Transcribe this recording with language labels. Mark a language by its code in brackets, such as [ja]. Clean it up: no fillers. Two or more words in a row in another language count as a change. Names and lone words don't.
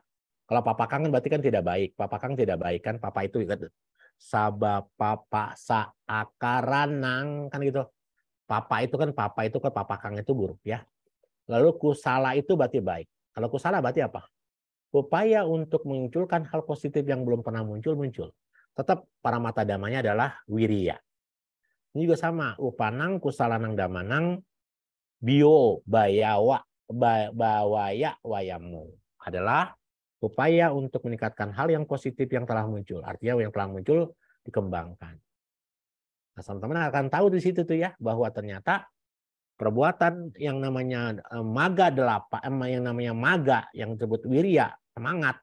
[id] Kalau papakang kan berarti kan tidak baik. Papakang tidak baik kan, papa itu [pi] sabab papa sa akaranang [id] kan gitu. Papa itu kan papakang itu buruk ya. Lalu kusala itu berarti baik. Kalau kusala berarti apa? Upaya untuk menmunculkan hal positif yang belum pernah muncul. Tetap [pi] para mata damanya [id] adalah wirya. Ini juga sama, [pi] upanang kusalanang damanang bio bawaya wayamu [id] adalah upaya untuk meningkatkan hal yang positif yang telah muncul. Artinya yang telah muncul dikembangkan. Nah, teman-teman akan tahu di situ tuh ya bahwa ternyata perbuatan yang namanya maga 8, yang namanya maga yang disebut wirya, semangat.